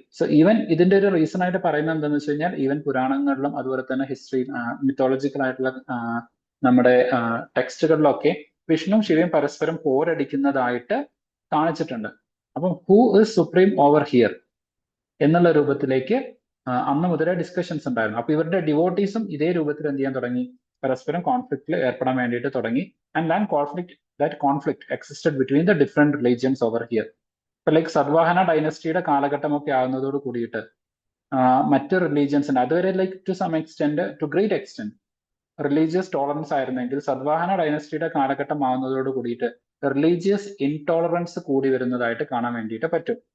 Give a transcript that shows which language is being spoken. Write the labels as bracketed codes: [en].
[ml] So even ഇതിന്റെ ഒരു reason ആയിട്ട് പറയുന്നത് എന്താണെന്ന് വെച്ച് കഴിഞ്ഞാൽ, ഈവൻ പുരാണങ്ങളിലും അതുപോലെ തന്നെ ഹിസ്റ്ററി മിത്തോളജിക്കൽ ആയിട്ടുള്ള നമ്മുടെ ടെക്സ്റ്റുകളിലൊക്കെ വിഷ്ണുവും ശിവയും പരസ്പരം പോരടിക്കുന്നതായിട്ട് കാണിച്ചിട്ടുണ്ട്. അപ്പം [en] who is supreme over here [ml] എന്നുള്ള രൂപത്തിലേക്ക് അന്ന് മുതലേ ഡിസ്കഷൻസ് ഉണ്ടായിരുന്നു. അപ്പൊ ഇവരുടെ ഡിവോട്ടീസും ഇതേ രൂപത്തിൽ എന്ത് ചെയ്യാൻ തുടങ്ങി, പരസ്പരം കോൺഫ്ലിക്റ്റിൽ ഏർപ്പെടാൻ വേണ്ടിയിട്ട് തുടങ്ങി. [en] And that conflict existed between the different religions over here. [ml] ഇപ്പൊ ലൈക്ക് സദ്വാഹന ഡൈനസ്റ്റിയുടെ കാലഘട്ടമൊക്കെ ആവുന്നതോട് കൂടിയിട്ട് മറ്റ് റിലീജിയൻസിന്റെ അതുവരെ like [en] to some extent to great extent [ml] religious tolerance ആയിരുന്നെങ്കിൽ സദ്വാഹന ഡൈനസ്റ്റിയുടെ കാലഘട്ടം ആവുന്നതോട് കൂടിയിട്ട് റിലീജിയസ് ഇൻടോളറൻസ് കൂടി വരുന്നതായിട്ട് കാണാൻ വേണ്ടിയിട്ട് പറ്റും.